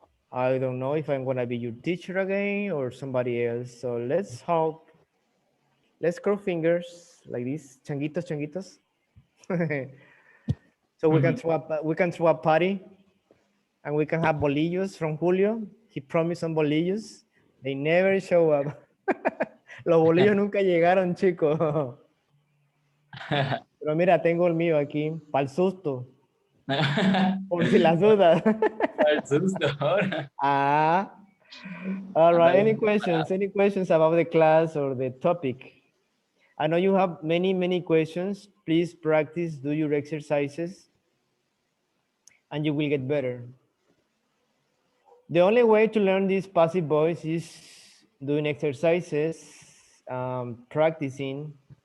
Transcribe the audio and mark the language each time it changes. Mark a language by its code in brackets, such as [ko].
[en] I don't know if I'm gonna be your teacher again or somebody else. So let's hope. Let's cross fingers like this, [es] changuitos, changuitos. [en] So we can throw a party, and we can have bolillos from Julio. He promised some bolillos. They never show up. [es] Los bolillos nunca llegaron, chicos. Pero mira, tengo el mío aquí, para el susto, por si las dudas. Al susto ahora. [en] Ah, all right. [es] Anda [en] Any [es] bien [en] questions? Any questions about the class or the topic? I know you have many questions. Please practice, do your exercises, and you will get better. The only way to learn this passive voice is doing exercises, practicing.